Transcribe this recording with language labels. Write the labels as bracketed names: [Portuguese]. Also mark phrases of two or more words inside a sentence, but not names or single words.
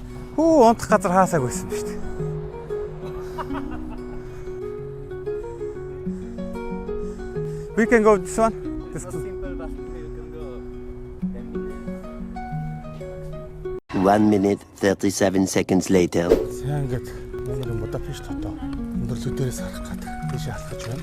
[Mongolian] Хөө унтах газар хаасааг байсан ба шүү дээ. [English] We can go this one. This one. 1 minute 37 seconds later. [Mongolian] Сайн ингээд өнөөдөр Будапешт хотоо өндөрлөг дээрээс харах гэдэг тийш алхаж байна.